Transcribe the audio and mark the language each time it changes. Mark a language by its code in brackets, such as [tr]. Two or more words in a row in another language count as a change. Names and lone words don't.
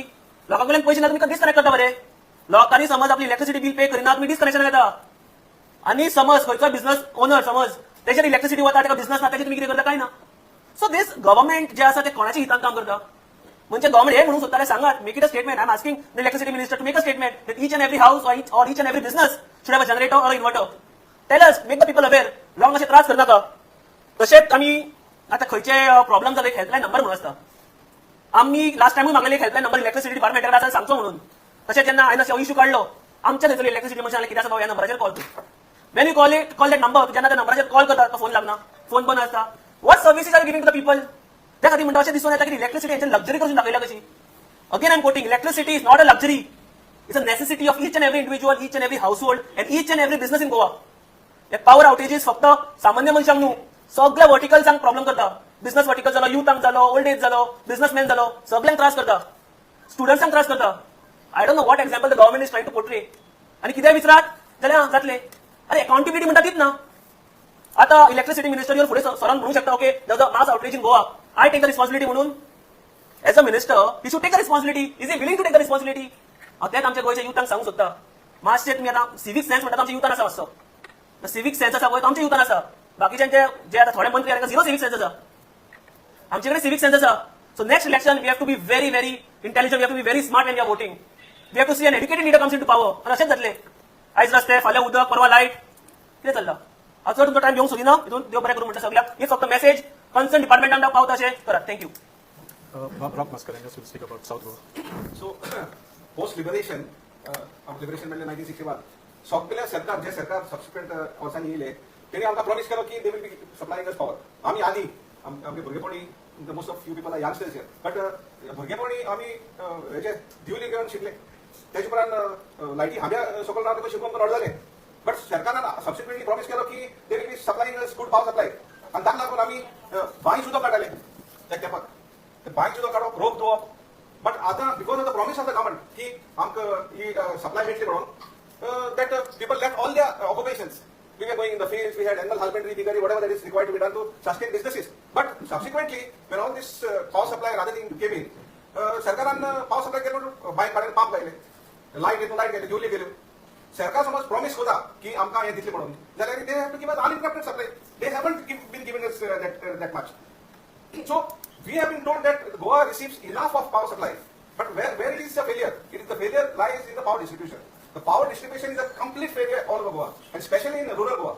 [kok] लोकांकडे पैसे ना तुम्ही डिस्कनेक्ट करता बरे. लोकांनी समज आपली इलेक्ट्रिसिटी बिल पे करिना तुम्ही डिस्कनेक्शन घेता. आणि समज खंयचो [en] business owner [kok] समज त्याच्यात इलेक्ट्रिसिटी वता ताका बिझनेस ना, त्याची तुम्ही कितें करता काय ना. [en] So this government [kok] जे आसा ते कोणाच्या हितान काम करता. म्हणजे गव्हर्नमेंट हे म्हणून सोदताले सांगात [en] make it a statement. I am asking the electricity minister to make a statement that each and every house or each and every business should have a generator or inverter. Tell us, make the people aware. [kok] लॉंग असे त्रास करनाका. तशेंच आमी आता खंयचे प्रॉब्लेम जाले हेल्पलायन नंबर म्हणून आसता. आम्ही लास्ट टाइम मागले हेल्पलायन नंबर इलेक्ट्रिसिटी डिपार्टमेंटाकडे आसा सांगचो म्हणून. तशें जेन्ना हांवें इश्यू काढलो आमच्या थंयसर इलेक्ट्रिसिटी मनशान कितें आसा ह्या नंबराचेर कॉल कर. [en] When you call that number, [kok] जेन्ना त्या नंबराचेर कॉल करता तो फोन लागना, फोन बंद आसता. [en] What services are giving to the people? [kok] त्या खातीर म्हणटा अशें दिसून येता की इलेक्ट्रिसिटी हेंची लक्झरी करून दाखयल्या कशी. [en] Again I am quoting, electricity is not a luxury, it's a necessity of each and every individual, each and every household and each and every business in Goa. [kok] हे पावर आउटेजीस फक्त सामान्य मनशांक न्हू, सगळ्या वर्टिकल्सांक प्रॉब्लेम करता. बिझनेस वर्टिकल जालो, युथांक जालो, [en] old age [kok] जालो, बिझनेसमॅन जालो, सगळ्यांक त्रास करता. स्टुडंट्सांक त्रास करता. [en] I don't know what example the government is trying to portray. [kok] आणि कितें विचारात जाल्यार जातले. अरे अकाउंटेबिलिटी म्हणटा तीच ना. आता इलेक्ट्रिसिटी मिनिस्टर फुडें सरान म्हणू शकता [en] okay there is a mass outreach in Goa, I take the responsibility [kok] म्हणून. [en] As a minister he should take the responsibility. Is he willing to take the responsibility? [kok] तेच आमच्या गोंयच्या युथांक सांगूंक सोदता. मातशें तुमी आतां [en] सिवीक सेन्स [kok] म्हणटा आमच्या युथान आसा मातसो. [en] सिवीक सेन्स [kok] आसा पळय तो आमच्या युथान आसा. बाकीच्यांचे जे आता थोडे मंत्री [en] झिरो सिवीक सेन्स [kok] आसा. आमच्याकडे [en] सिविक सेन्स [kok] आसा. [en] So next election we have to be very very intelligent, we have to be very smart when we are voting. We have to see an educated leader comes in to power. [kok] आणि असेच जातले. आयज रस्ते, फाल्यां उदक, परवा लायट, कितें चल्ला. हांव चड तुमचो टायम घेवंक सोदिना. हितून देव बरें करूं म्हणटा सगळ्याक. ही फक्त मेसेज कन्सर्न डिपार्टमेंटान पावता अशें करात. [en] Thank you. Rock Mascarenhas will speak about South Goa. So, post-liberation, liberation [kok] म्हणजे 1961, सगळ्या सरकार जे सरकार सबसिक्वेंट वर्सांनी येयले तेणी आमकां प्रॉमिस केलो की [en] they will be supplying us power. [kok] आमी आदी आमगे भुरगेपणी [en] most of few people are youngsters here, but [kok] भुरगेपणी आमी हेजे दिवली घेवन शिकले. तेजे उपरांत लायटी हांब्या सकयल रावन तुका शिकून व्हड जाले. बट सरकारान सबसिक्वेंटली प्रॉमिस केलो की [en] they will be supplying us good power supply. [kok] आनी ताका लागून आमी बांय सुद्दां काडले त्या तेंपाक. बांय सुद्दां काडप, रोप दवरप. बट आतां [en] because of the promise of the government [kok] की आमकां ही सप्लाय मेळटली म्हणून, [en] that people left all their occupations. We were going in the fields, we had animal husbandry, piggery, whatever that is required to be done to sustain businesses. But subsequently, when all this power supply and other thing came in, [kok] सरकारान power supply केलो, बाय काडेन पंप लायले, लायट येतो लायट गेले, दिवली गेल्यो. सरकार समज प्रॉमिस करता की आमकां हें दितलें म्हणून, जाल्यार [en] they have to give us uninterrupted supply. They haven't been giving us that much. So we have been told that Goa receives enough of power supply, but where it is a failure? It is the failure lies in the power distribution. The power distribution is a complete failure all over Goa, and especially in rural Goa.